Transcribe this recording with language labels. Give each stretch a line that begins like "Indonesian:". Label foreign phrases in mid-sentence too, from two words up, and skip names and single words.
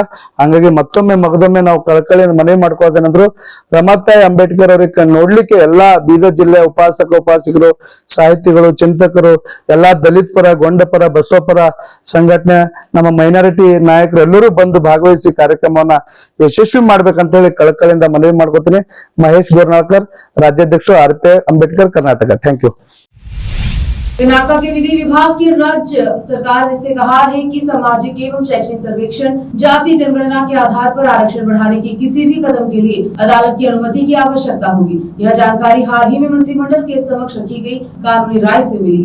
Kannada: ಹಾಗಾಗಿ ಮಗದೊಮ್ಮೆ ನಾವು ಕಳಕಳಿ ಮನವಿ ಮಾಡ್ಕೋದೇನಂದ್ರು ರಮಾತಾಯಿ ಅಂಬೇಡ್ಕರ್ ಅವ್ರಿಗೆ ನೋಡ್ಲಿಕ್ಕೆ ಎಲ್ಲಾ ಬೀದರ್ ಜಿಲ್ಲೆಯ ಉಪಾಸಕರು, ಸಾಹಿತಿಗಳು, ಚಿಂತಕರು, ಎಲ್ಲಾ ದಲಿತ ಪರ, ಗೊಂಡ ಪರ, ಬಸವ ಪರ ಸಂಘಟನೆ, ನಮ್ಮ ಮೈನಾರಿಟಿ ನಾಯಕರು ಎಲ್ಲರೂ ಬಂದು ಭಾಗವಹಿಸಿ ಕಾರ್ಯಕ್ರಮವನ್ನ ಯಶಸ್ವಿ ಮಾಡ್ಬೇಕಂತ ಹೇಳಿ ಕಳಕಳಿಯಿಂದ ಮನವಿ ಮಾಡ್ಕೋತೀನಿ. ಮಹೇಶ್ ಗೋರ್ನಾಳ್ಕರ್, ರಾಜ್ಯಾಧ್ಯಕ್ಷರು RPI ಅಂಬೇಡ್ಕರ್ ಕರ್ನಾಟಕ.
English: thank you.
Hindi: कर्नाटक के विधि विभाग की राज्य सरकार ने कहा है कि सामाजिक एवं शैक्षणिक सर्वेक्षण जाति जनगणना के आधार पर आरक्षण बढ़ाने की किसी भी कदम के लिए अदालत की अनुमति की आवश्यकता होगी। यह जानकारी हाल ही में मंत्रिमंडल के समक्ष रखी गई कानूनी राय से मिली।